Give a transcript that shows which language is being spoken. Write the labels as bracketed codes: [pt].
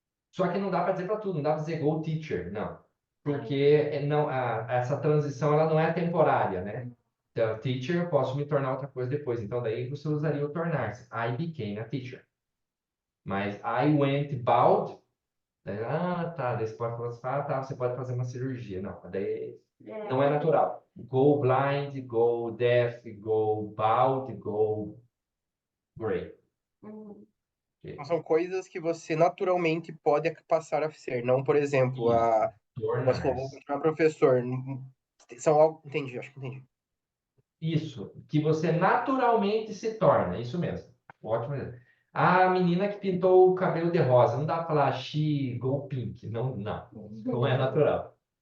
[pt] Só que não dá para dizer para tudo, não dá para dizer go teacher, não. Porque não, essa transição ela não é temporária, né? Então, teacher, eu posso me tornar outra coisa depois. Então, daí você usaria o tornar-se. [en] I became a teacher. Mas I went bald. [pt] Daí, tá. Daí você pode falar, tá, você pode fazer uma cirurgia. Não, daí não é natural. [en] Go blind, go deaf, go bald, go gray. [pt] Então, são coisas que você naturalmente pode passar a ser. Não, por exemplo, Isso. você falou, vou continuar professor. São algo. Entendi, acho que entendi. Isso, que você naturalmente se torna, isso mesmo. Ótimo exemplo. A menina que pintou o cabelo de rosa, não dá para falar [en] she go pink, [pt] não, não, não é natural.